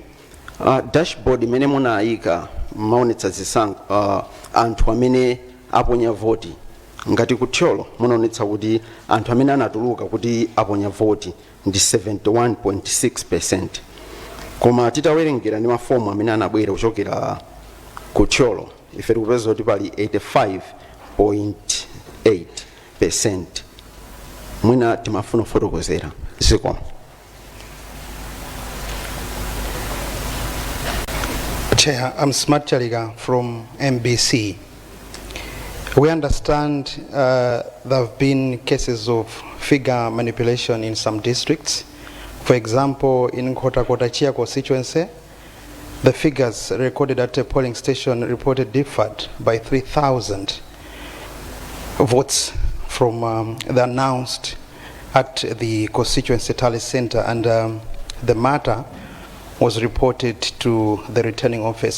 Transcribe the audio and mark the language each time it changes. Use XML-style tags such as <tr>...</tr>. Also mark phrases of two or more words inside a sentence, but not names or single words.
<ny>Dashboard imene munayika maonetsa zisankho anthu amene aponya voti, ngati kutyolo munaonetsa kuti anthu amene anatuluka kuti aponya voti ndi 71.6%, koma titawerengera ndi mafomu amene anabwera kuchokera kutyolo ife tikupeza kuti pali 85.8%. Mwina timafuna kufotokozera zikomo.</ny> <en>Chair, I'm Smart Chaliga from MBC. We understand there have been cases of figure manipulation in some districts. For example, in Kota-Chia constituency, the figures recorded at a polling station reported differed by 3,000 votes from the announced at the constituency tally center, and the matter was reported to the returning officer.</en>